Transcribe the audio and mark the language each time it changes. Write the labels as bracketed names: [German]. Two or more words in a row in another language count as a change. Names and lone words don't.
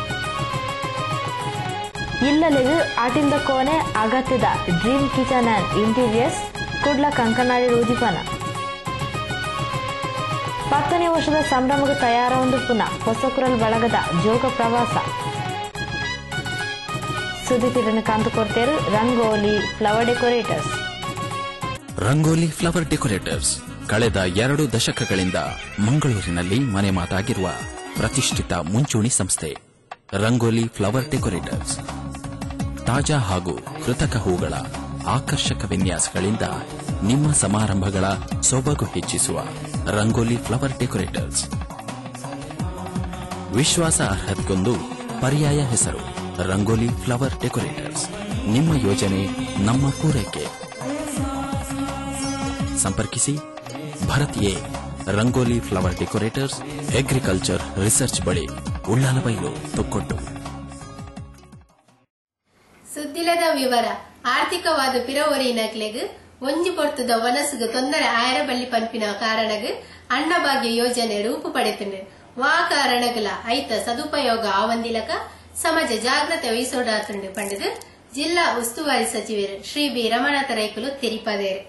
[Tulu] ಇಲ್ಲಲೆಗು ಅಟಿಲ್ದ ಕೋನೆ ಅಗತ್ಯದ ಡ್ರೀಮ್ ಕಿಚನ್ ಅಂಡ್ ಇಂಟೀರಿಯರ್ಸ್ ಕುಡ್ಲ ಕಂಕನಾಡಿ ರೂದಿಪನ. 10ನೇ ವರ್ಷದ ಸಂಭ್ರಮಕ್ಕೆ ತಯಾರೊಂದು ಪುನಃ ಹೊಸಕುರಲ್ ಬಳಗದ ಜೋಗ ಪ್ರವಾಸ. ಸುದ್ದಿ ತಿರನ್ನು ಕಾಂತು ಕೊಡ್ತೇರು ರಂಗೋಲಿ ಫ್ಲವರ್ ಡೆಕೋರೇಟರ್ಸ್. [Kannada] ರಂಗೋಲಿ ಫ್ಲವರ್ ಡೆಕೋರೇಟರ್ಸ್ ಕಳೆದ 2 ದಶಕಗಳಿಂದ ಮಂಗಳೂರಿನಲ್ಲಿ ಮನೆ ಮಾತಾಗಿರುವ ಪ್ರತಿಷ್ಠಿತ ಮುಂಚೂಣಿ ಸಂಸ್ಥೆ. ರಂಗೋಲಿ ಫ್ಲವರ್ ಡೆಕೋರೇಟರ್ಸ್ ತಾಜಾ ಹಾಗೂ ಕೃತಕ ಹೂಗಳ ಆಕರ್ಷಕ ವಿನ್ಯಾಸಗಳಿಂದ ನಿಮ್ಮ ಸಮಾರಂಭಗಳ ಸೊಬಗು ಹೆಚ್ಚಿಸುವ ರಂಗೋಲಿ ಫ್ಲವರ್ ಡೆಕೋರೇಟರ್ಸ್. ವಿಶ್ವಾಸ ಅರ್ಹತೆಗೊಂದು ಪರ್ಯಾಯ ಹೆಸರು ರಂಗೋಲಿ ಫ್ಲವರ್ ಡೆಕೋರೇಟರ್ಸ್. ನಿಮ್ಮ ಯೋಜನೆ ನಮ್ಮ ಪೂರೈಕೆ. ಸಂಪರ್ಕಿಸಿ ಭರತ್ ಎ ರಂಗೋಲಿ ಫ್ಲವರ್ ಡೆಕೋರೇಟರ್ಸ್, [English] Agriculture Research [Kannada] ಬಳಿ, ಉಳ್ಳಾಲಬೈಲು, ತೊಕ್ಕೊಟ್ಟು. [Tulu] ಸುದ್ದಿಲದ ವಿವರ. ಆರ್ಥಿಕವಾದ ಪಿರವರಿನಕ್ಲೆಗ್ ಒಂಜಿ ಪೊರ್ತದ ವನಸುಗು ತೊಂದರೆ ಆಯರಬಳ್ಳಿ ಪಂಪಿನ ಕಾರಣಗ್ ಅನ್ನಭಾಗ್ಯ ಯೋಜನೆ ರೂಪು ಪಡೆತುಂಡು. ವಾ ಕಾರಣಗಳ ಐತ ಸದುಪಯೋಗ ಆವಂದಿಲಕ ಸಮಾಜ ಜಾಗೃತಿ ವಹಿಸೋಡಾತುಂಡು ಪಂಡದು ಜಿಲ್ಲಾ ಉಸ್ತುವಾರಿ ಸಚಿವರು ಶ್ರೀ ಬಿ ರಮನಾಥ ರೈಕುಲು ತಿಳಿಪದೇರು.